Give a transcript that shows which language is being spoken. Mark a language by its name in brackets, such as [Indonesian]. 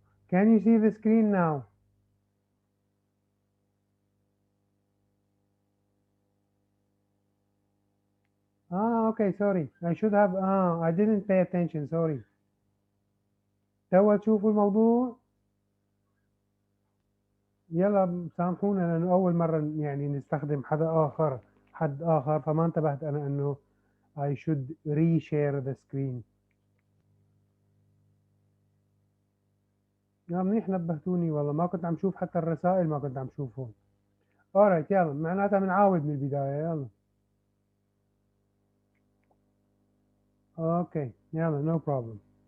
[English] Can you see the screen now? Okay, sorry. I should have, I didn't pay attention, sorry. [Arabic] توا تشوفوا الموضوع؟ يلا سامحونا لأنه أول مرة يعني نستخدم حد آخر فما انتبهت أنا أنه [English] I should reshare the screen. [Arabic] يا منيح نبهتوني والله، ما كنت عم شوف حتى الرسائل، ما كنت عم شوفهم. [English] alright [Arabic] يلا معناتها بنعاود من البداية. يلا [English] okay يلا no problem.